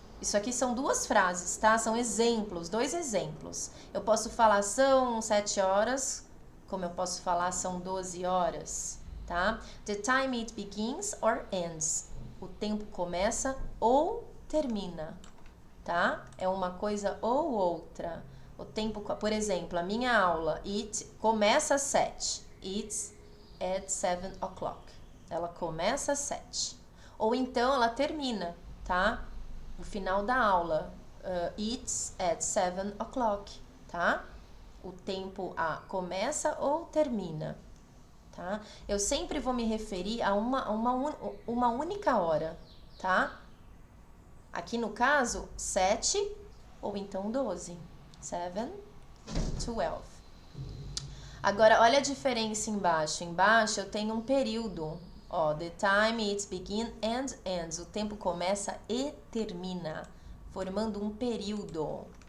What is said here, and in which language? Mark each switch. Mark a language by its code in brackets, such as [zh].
[pt] Isso aqui são duas frases, tá? São exemplos, dois exemplos. Eu posso falar são 7 horas, como eu posso falar são 12 horas, tá? [en] The time it begins or ends. [pt] O tempo começa ou termina, tá? É uma coisa ou outra. O tempo, por exemplo, a minha aula, it começa às 7. [en] It's at 7 o'clock. [pt] Ela começa às 7. Ou então ela termina, tá? O final da aula, [en] it's at 7 o'clock, [pt] tá? O tempo começa ou termina, tá? Eu sempre vou me referir a uma única hora, tá? Aqui no caso, 7 ou então 12. 7, 12. Agora, olha a diferença embaixo. Embaixo eu tenho um período. [en] Ó, the time it begins and ends. [pt] O tempo começa e termina, formando um período.